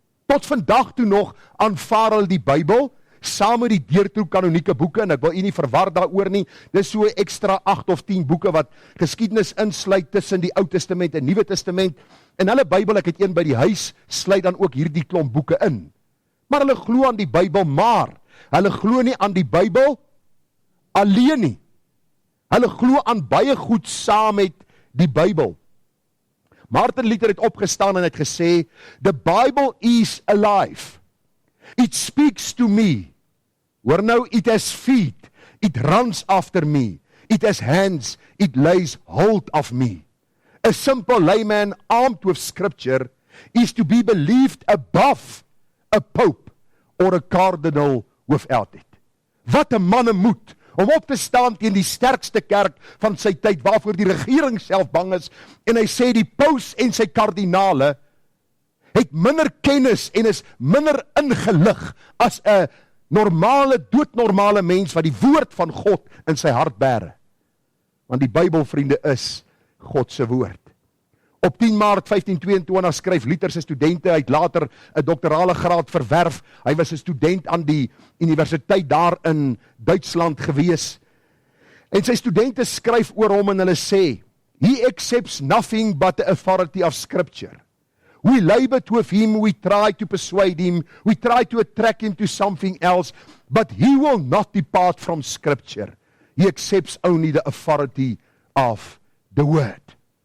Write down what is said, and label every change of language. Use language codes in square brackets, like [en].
[af] Tot vandag toe nog aanvaar hulle die Bybel, saam met die Deuterokanonieke boeke, en ek wil u nie verwar daaroor nie, dis so extra 8 of 10 boeke wat geskiedenis insluit tussen die Ou Testament en Nuwe Testament, en hulle Bybel, ek het een by die huis, sluit dan ook hierdie klomp boeke in. Maar hulle glo aan die Bybel, maar hulle glo nie aan die Bybel alleen nie. Hulle glo aan baie goed saam met die Bybel. Martin Luther het opgestaan en het gesê, [en] the Bible is alive. It speaks to me. [af] Hoor nou, [en] it has feet. It runs after me. It has hands. It lays hold of me. A simple layman armed with scripture is to be believed above a pope or a cardinal without it. [af] Wat 'n man moet om op te staan teen die sterkste kerk van sy tyd, waarvoor die regering self bang is, en hy sê die paus en sy kardinale het minder kennis en is minder ingelig as 'n normale, doodnormale mens wat die woord van God in sy hart bære. Want die Bybel, vriende, is God se woord. Op 10 Maart 1522 skryf Luther se studente, hy het later 'n doktorale graad verwerf, hy was 'n student aan die universiteit daar in Duitsland gewees, en sy studente skryf oor hom en hulle sê, [en] he accepts nothing but the authority of scripture. We labored with him, we tried to persuade him, we tried to attract him to something else, but he will not depart from scripture. He accepts only the authority of the word.